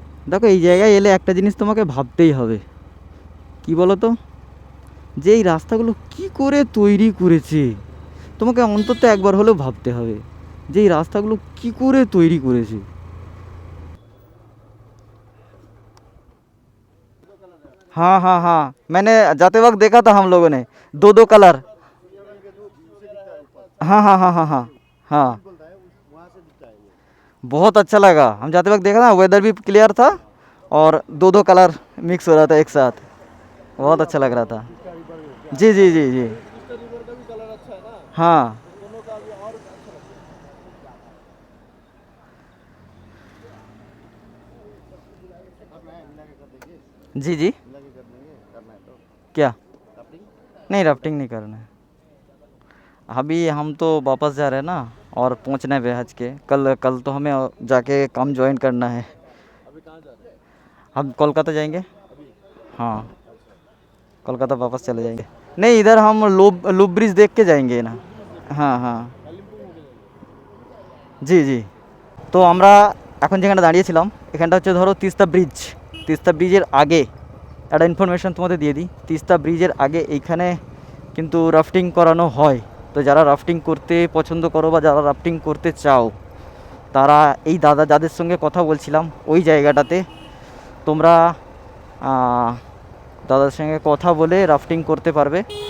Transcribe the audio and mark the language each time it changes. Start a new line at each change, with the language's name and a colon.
Bangla: দেখো এই জায়গায় এলে একটা জিনিস তোমাকে ভাবতেই হবে, কি বলো তো, যে এই রাস্তাগুলো কি করে তৈরি করেছে। তোমাকে অন্তত একবার হলেও ভাবতে হবে যে এই রাস্তাগুলো কি করে তৈরি করেছে।
Hindi: हाँ हाँ हाँ, मैंने जाते वक्त देखा था हम लोगों ने, 2-2 कलर। हाँ हाँ हाँ हाँ हाँ हाँ, बहुत अच्छा लगा। हम जाते वक्त देखा ना, वेदर भी क्लियर था और दो दो कलर मिक्स हो रहा था एक साथ, बहुत अच्छा लग रहा था। जी जी जी जी। हाँ जी जी। क्या? नहीं, राफ्टिंग नहीं करना है अभी। हम तो वापस जा रहे हैं ना, और पहुंचना है आज के कल। कल तो हमें जाके काम ज्वाइन करना है। हम कोलकाता जाएंगे। हाँ, कोलकाता वापस चले जाएंगे। नहीं, इधर हम लूब लूब ब्रिज देख के जाएंगे ना। हाँ हाँ। জি জি।
Bangla: তো আমরা এখন যেখানে দাঁড়িয়েছিলাম, এখানটা হচ্ছে ধরো তিস্তা ব্রিজ। তিস্তা ব্রিজের আগে একটা ইনফরমেশন তোমাদের দিয়ে দিই। তিস্তা ব্রিজের আগে এইখানে কিন্তু রাফটিং করানো হয়। তো যারা রাফটিং করতে পছন্দ করো বা যারা রাফটিং করতে চাও, তারা এই দাদা যাদের সঙ্গে কথা বলছিলাম ওই জায়গাটাতে তোমরা আহ, দাদার সঙ্গে কথা বলে রাফটিং করতে পারবে।